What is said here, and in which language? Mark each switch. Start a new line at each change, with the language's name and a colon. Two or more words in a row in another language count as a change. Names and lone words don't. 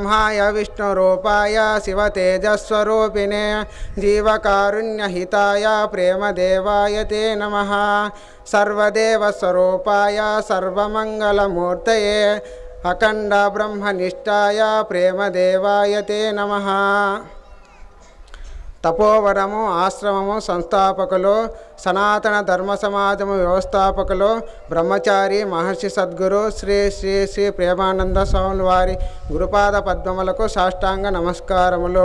Sanskrit: ब्रह्मरूपाय विष्णुरूपाय शिवतेजस्वरूपिणे जीवकारुण्यहिताय प्रेमदेवाय ते नमः। सर्वदेवस्वरूपाय सर्वमङ्गलमूर्तये अखण्ड ब्रह्मनिष्ठाय प्रेमदेवाय ते नमः।
Telugu: తపోవనము ఆశ్రమము సంస్థాపకులు, సనాతన ధర్మ సమాజము వ్యవస్థాపకులు, బ్రహ్మచారి మహర్షి సద్గురు శ్రీ శ్రీ శ్రీ ప్రేమానంద స్వాముల వారి గురుపాద పద్మములకు సాష్టాంగ నమస్కారములు.